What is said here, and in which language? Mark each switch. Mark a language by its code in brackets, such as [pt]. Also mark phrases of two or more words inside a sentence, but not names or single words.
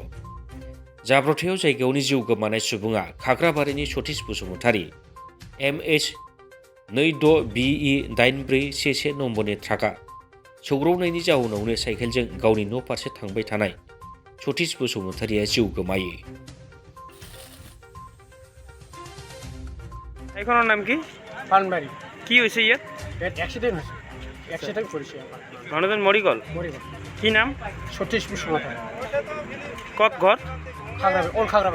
[brx] जाब्रबथायाव जायगायावनो जिउ गोमानाय सुबुङा खाग्राबारिनि सतीश बसुमतारी। MH 26BE8311 नम्बरनि ट्राकआ सौग्रावनायनि जाउनावनो साइकेलजों गावनि न' फारसे थांबाय थानाय सतीश बसुमतारीया जिउ गोमायो। [as] ঠাইখনৰ নাম কি? পানবাৰী। কি হৈছে ইয়াত? ইয়াত এক্সিডেণ্ট হৈছে, এক্সিডেণ্ট কৰিছে আমাৰ। মানুহজন মৰি গ'ল। মৰি গ'ল। কি নাম? সতীশ বসুমতাৰী। ক'ত ঘৰ? খাগৰাবাৰী, অল খাগৰাবাৰী।